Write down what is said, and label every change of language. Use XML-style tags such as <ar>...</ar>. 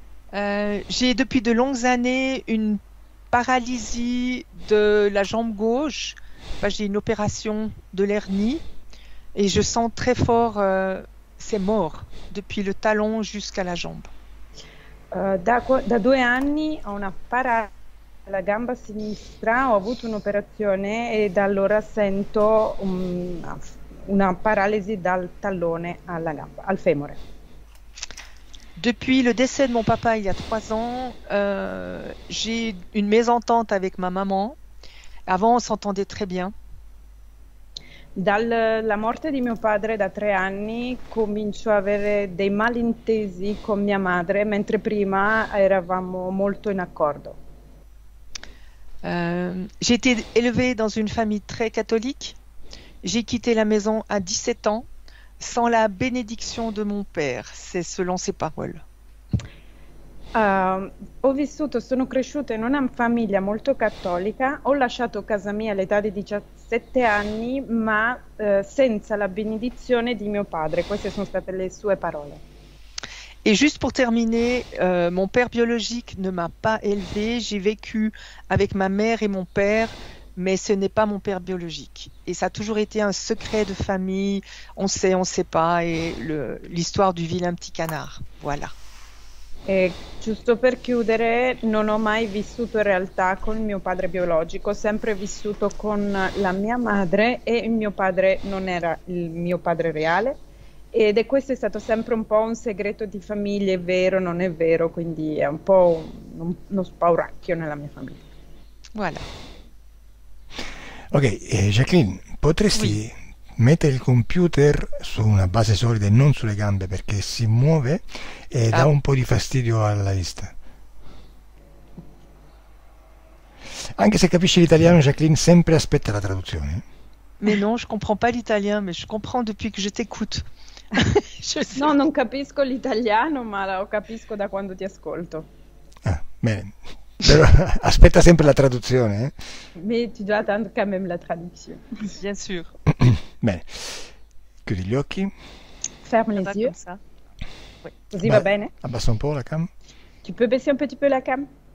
<fr>J'ai depuis de longues années une paralysie de la jambe gauche. Enfin, j'ai une opération de l'hernie. Et je sens très fort, c'est mort, depuis le talon jusqu'à la jambe.</fr> <it>Da 2 anni ho una paralisi alla gamba sinistra, ho avuto un'operazione e da allora sento una paralisi dal tallone alla gamba, al femore.</it> <fr>Depuis le décès de mon papa il y a 3 ans, j'ai une mésentente avec ma maman. Avant, on s'entendait très bien.</fr> <it>Dalla morte di mio padre da 3 anni comincio a avere dei malintesi con mia madre, mentre prima eravamo molto in accordo.</it> <fr>J'ai été élevée dans une famille très catholique. J'ai quitté la maison à 17 ans sans la bénédiction de mon père, c'est selon ses paroles.</fr> <it>Sono cresciuta in una famiglia molto cattolica, ho lasciato casa mia all'età di 17 anni, ma senza la benedizione di mio padre. Queste sono state le sue parole.</it> <fr>Et juste pour terminer, mon père biologique ne m'a pas élevée. J'ai vécu avec ma mère et mon père, mais ce n'est pas mon père biologique. Et ça a toujours été un secret de famille. On sait pas. Et l'histoire du vilain petit canard. Voilà.</fr> <it>E giusto per chiudere, non ho mai vissuto in realtà con il mio padre biologico, ho sempre vissuto con la mia madre e il mio padre non era il mio padre reale. Questo è stato sempre un po' un segreto di famiglia, è vero, non è vero, quindi è un po' uno spauracchio nella mia famiglia.</it> <fr>Voilà.</fr> <it>Ok, Jacqueline, potresti mettere il computer su una base solida e non sulle gambe perché si muove e dà Ah, un po' di fastidio alla vista. Anche se capisci l'italiano, Jacqueline sempre aspetta la traduzione.</it> <fr>mais non, je comprends pas l'italien, mais je comprends depuis que je t'écoute. Je sais.</fr> <it>No, non capisco l'italiano, ma lo capisco da quando ti ascolto. Ah, bene. Però aspetta sempre la traduzione, eh?</it> <fr>Mais tu dois attendre quand même la traduction. Bien sûr.</fr> <it>Bene. Chiudi gli occhi.</it> <fr>Ferme Ça les va yeux, comme ça.</fr> <it>così va bene. Abbassa un po' la cam.</it> <fr>Tu peux baisser un petit peu la cam?</fr>